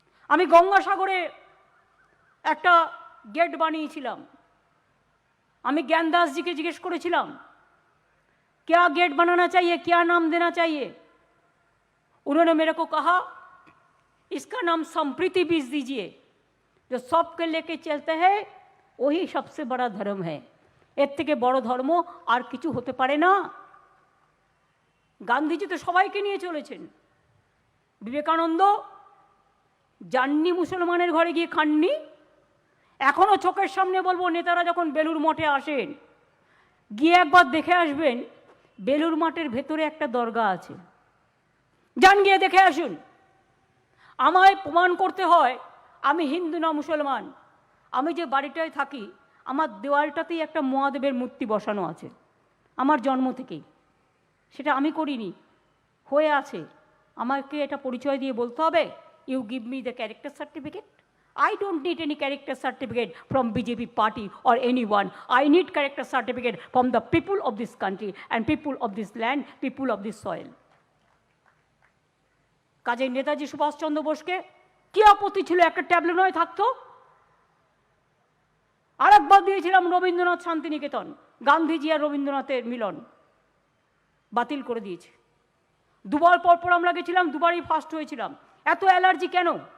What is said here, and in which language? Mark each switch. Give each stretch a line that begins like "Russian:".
Bangla: আমি গঙ্গাসাগরে একটা गेट বানিয়েছিলাম। আমি জ্ঞানদাস জিকে জিজ্ঞেস করেছিলাম
Hindi: क्या गेट बनाना चाहिए, क्या नाम देना चाहिए? उन्होंने मेरे को कहा इसका नाम संप्रीति बीज दीजिए। जो सबके लेके चलते हैं वही सबसे बड़ा धर्म है।
Bangla: एर থেকে বড় ধর্ম আর কিছু হতে পারে না। গান্ধীজি তো সবাইকে নিয়ে চলেছেন। বিবেকানন্দ যাননি মুসলমানের ঘরে গিয়ে খাননি। এখনো চোখের সামনে বলবো, নেতারা যখন বেলুর মঠে আসেন গিয়ে একবার দেখে আসবেন, বেলুর মঠের ভেতরে একটা দরগা আছে, যান গিয়ে দেখে আসুন। আমায় প্রমাণ করতে হয় আমি হিন্দু না মুসলমান। আমি যে বাড়িটায় থাকি আমার দেওয়ালটাতেই একটা মহাদেবের মূর্তি বসানো আছে আমার জন্ম থেকেই। সেটা আমি করিনি, হয়ে আছে। আমাকে এটা পরিচয় দিয়ে বলতে হবে
English: You give me the character certificate. I don't need any character certificate from BJP party or anyone. I need character certificate from the people of this country and people of this land, people of this soil.
Bangla: কাজে নেতাজি সুভাষচন্দ্র বোসকে কি আপত্তি ছিল একটা tableau নয় থাকতো? আরেকবার দিয়েছিলাম রবীন্দ্রনাথ শান্তিনিকেতন, গান্ধীজি আর রবীন্দ্রনাথের মিলন বাতিল করে দিয়েছে। দুবার পর আমরা গেছিলাম, দুবারই ফার্স্ট হয়েছিলাম। এত অ্যালার্জি কেন?